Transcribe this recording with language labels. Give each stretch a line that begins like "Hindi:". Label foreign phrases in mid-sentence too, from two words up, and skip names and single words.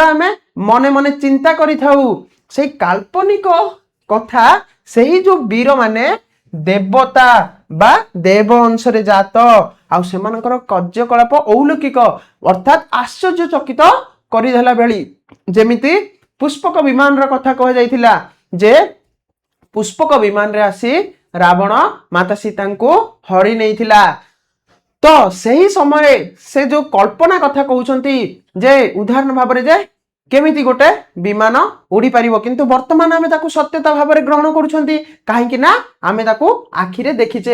Odia: ଆମେ ମନେ ମନେ ଚିନ୍ତା କରି ଥାଉ ସେ କାଳ୍ପନିକ କଥା ସେହି ଯୋ ବୀର ମାନେ ଦେବତା ବା ଦେବ ଅଂଶ ରେ ଜାତ ଆଉ ସେମାନଙ୍କର କାର୍ଯ୍ୟକଳାପ ଅଲୌକିକ ଅର୍ଥାତ ଆଶ୍ଚର୍ଯ୍ୟଚକିତ କରି ଦେଲା ବେଳି ଯେମିତି ପୁଷ୍ପକ ବିମାନ ର କଥା କୁହା ଯାଇଥିଲା ଯେ ପୁଷ୍ପକ ବିମାନ ରେ ଆସି ରାବଣ ମାତା ସୀତାଙ୍କୁ ହରି ନେଇଥିଲା। ତ ସେହି ସମୟରେ ସେ ଯୋଉ କଳ୍ପନା କଥା କହୁଛନ୍ତି ଯେ ଉଦାହରଣ ଭାବରେ ଯେ କେମିତି ଗୋଟେ ବିମାନ ଉଡି ପାରିବ, କିନ୍ତୁ ବର୍ତ୍ତମାନ ଆମେ ତାକୁ ସତ୍ୟତା ଭାବରେ ଗ୍ରହଣ କରୁଛନ୍ତି, କାହିଁକି ନା ଆମେ ତାକୁ ଆଖିରେ ଦେଖିଛେ।